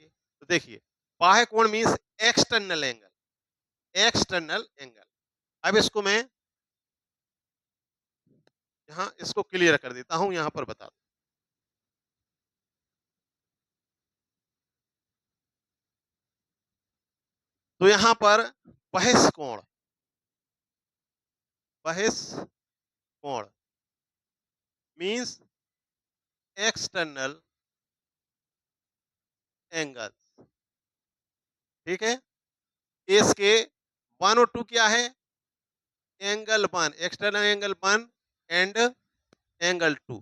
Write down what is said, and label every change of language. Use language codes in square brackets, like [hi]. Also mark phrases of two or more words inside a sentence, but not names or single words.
[hi] तो देखिए बाह्य कोण [en] means external angle, external angle. [hi] अब इसको मैं यहाँ इसको क्लियर कर देता हूं, यहां पर बता दूं। तो यहां पर बहिष कोण, बहिष कोण [en] means external angle, [hi] ठीक है। इसके 1 और 2 क्या है, [en] angle 1, external angle 1 and angle 2.